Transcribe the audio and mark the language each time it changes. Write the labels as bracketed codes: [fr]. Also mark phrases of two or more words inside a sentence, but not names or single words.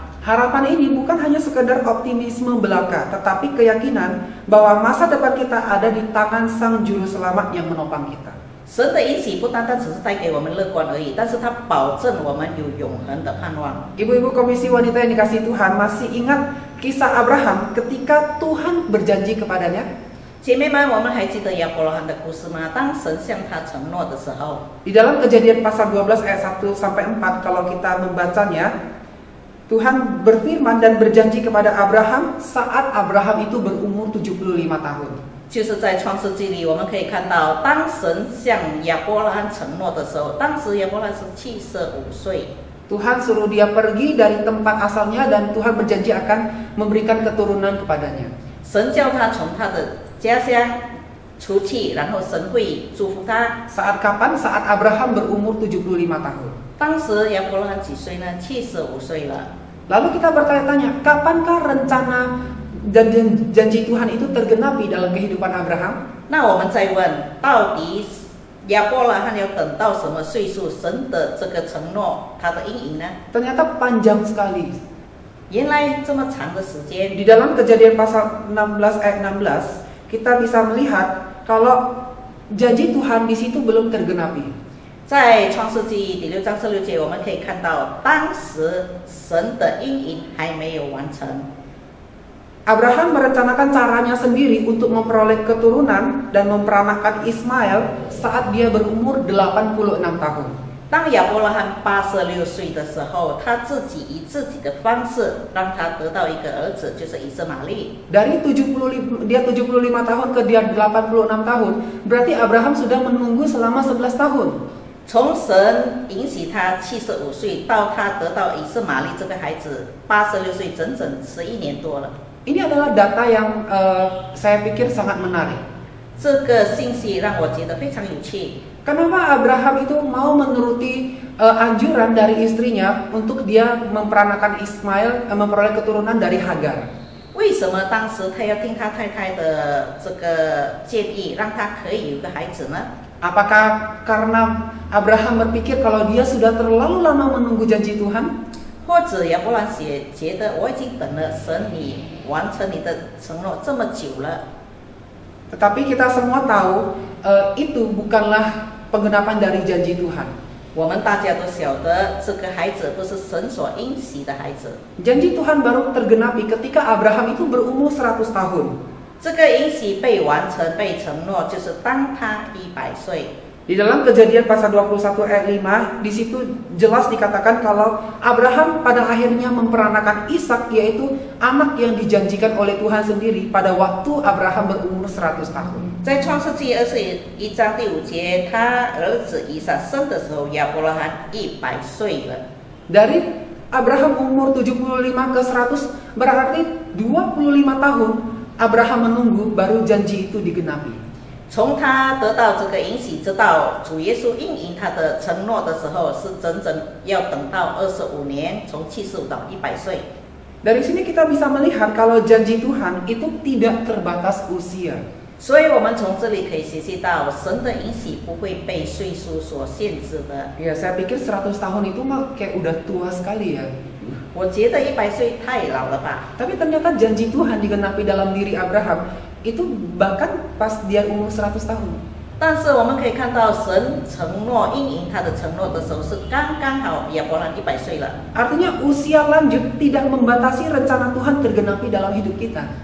[id] Harapan ini bukan hanya sekedar optimisme belaka, tetapi keyakinan bahwa masa depan kita ada di tangan Sang Juru Selamat yang menopang kita. [zh] 神的应许不单单只是带给我们乐观而已，但是它保证我们有永恒的盼望。 [id] Ibu-ibu komisi wanita yang dikasihi Tuhan, masih ingat kisah Abraham ketika Tuhan berjanji kepadanya? [zh] 姐妹们，我们还记得亚伯拉罕的故事吗？当神向他承诺的时候， [id] Di dalam Kejadian pasal 12 ayat 1 sampai 4 kalau kita membacanya, Tuhan berfirman dan berjanji kepada Abraham saat Abraham itu berumur 75 tahun. [zh] 就是在创世纪里，我们可以看到，当神向亚伯拉罕承诺的时候，当时亚伯拉罕是75岁。 [id] Tuhan suruh dia pergi dari tempat asalnya dan Tuhan berjanji akan memberikan keturunan kepadanya. [zh] 神叫他从他的家乡出去，然后神会祝福他。 [id] Saat kapan? Saat Abraham berumur 75 tahun. [zh] 当时亚伯拉罕几岁呢？75岁了。 [id] Lalu kita bertanya-tanya, kapankah rencana dan janji Tuhan itu tergenapi dalam kehidupan Abraham? [zh] 那我们再问，到底亚伯拉罕要等到什么岁数，神的这个承诺，他的应允呢？ [id] Ternyata panjang sekali. [zh] 原来这么长的时间。 [id] Di dalam Kejadian pasal 16 ayat 16, kita bisa melihat kalau janji Tuhan di situ belum tergenapi. [zh] 在创世纪第6章16节，我们可以看到，当时神的应允还没有完成。 [id] Abraham merencanakan caranya sendiri untuk memperoleh keturunan dan memperanakkan Ismail saat dia berumur 86 tahun. [zh] 当亚伯拉罕86岁的时候，他自己以自己的方式让他得到一个儿子，就是以斯玛利。 [id] Dari 75 tahun ke dia 86 tahun, berarti Abraham sudah menunggu selama 11 tahun. [zh] 从神允许他75岁到他得到以斯玛利这个孩子86岁，整整11年多了。 [id] Ini adalah data yang saya pikir sangat menarik. [zh] 这个信息让我觉得非常有趣。 [id] Kenapa Abraham itu mau menuruti anjuran dari istrinya untuk dia memperanakan Ismail, memperoleh keturunan dari Hagar? [zh] 为什么当时他要听他太太的这个建议，让他可以有个孩子呢？ [id] Apakah karena Abraham berpikir kalau dia sudah terlalu lama menunggu janji Tuhan? [zh] 或者亚伯拉罕觉得我已经等了神你完成你的承诺这么久了。 [id] Tetapi kita semua tahu itu bukanlah penggenapan dari janji Tuhan. [zh] 我们大家都晓得，这个孩子不是神所应许的孩子。 [id] Janji Tuhan baru tergenapi ketika Abraham itu berumur 100 tahun. [zh] 这个应许被完成、被承诺，就是当他100岁。 [id] Di dalam Kejadian pasal 21 ayat 5, di situ jelas dikatakan kalau Abraham pada akhirnya memperanakan Ishak, yaitu anak yang dijanjikan oleh Tuhan sendiri pada waktu Abraham berumur 100 tahun. [zh] 在创世纪21章第5节，他儿子以撒生的时候，亚伯拉罕100岁了。 [id] Dari Abraham umur 75 ke 100 berarti 25 tahun Abraham menunggu baru janji itu digenapi. [zh] 从他得到这个应许，直到主耶稣应允他的承诺的时候，是整整要等到25年，从75到100岁。 [id] Dari sini kita bisa melihat kalau janji Tuhan itu tidak terbatas usia. [zh] 所以我们从这里可以学习到，神的应许不会被岁数所限制的。 [id] Ya, saya pikir 100 tahun itu mah kayak udah tua sekali ya. [zh] 我觉得100岁太老了吧？ [id] Tapi ternyata janji Tuhan digenapi dalam diri Abraham itu bahkan pas dia umur 100 tahun. [zh] 但是我们可以看到，神承诺应允他的承诺的时候，是刚刚好亚伯拉罕100岁了。 [id] Artinya usia lanjut tidak membatasi rencana Tuhan tergenapi dalam hidup kita.